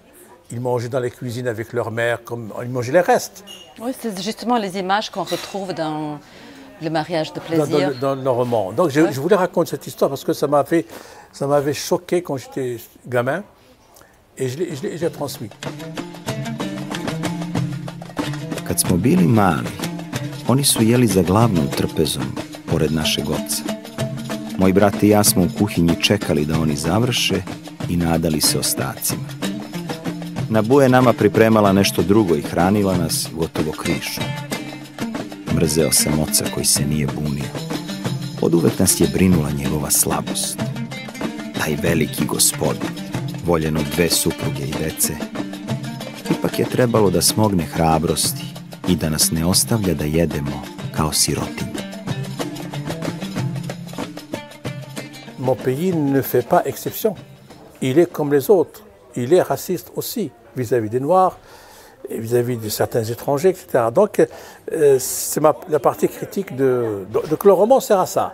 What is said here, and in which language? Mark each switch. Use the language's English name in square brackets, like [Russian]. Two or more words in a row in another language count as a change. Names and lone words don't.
[French] Ils mangeaient dans les cuisines avec leur mère, comme ils mangeaient les restes. Oui, c'est justement les images qu'on retrouve dans le mariage de plaisir. Dans nos romans. Donc je voulais raconter cette histoire parce que ça m'avait choqué quand j'étais gamin et je l'ai transmis. [Serbian] Kad smo bili mali, oni su jeli za glavnom trpezom, pored našeg oca. Moj brat i ja smo u kuhinji čekali da oni završe i nadali se ostacima. Nabu je nama pripremala nešto drugo i hranila nas gotovo krišom. Mrzeo sam oca koji se nije bunio. Oduvek nas je brinula njegova slabost. Taj veliki gospodin, voljen od 2 supruge i dece, ipak je trebalo da smogne hrabrosti i da nas ne ostavlja da jedemo kao sirotinje. [French] Mon pays ne fait pas exception. Il est comme les autres. Il est raciste aussi vis-à-vis des Noirs, et vis-à-vis de certains étrangers, etc. Donc, c'est la partie critique de le roman sert à ça.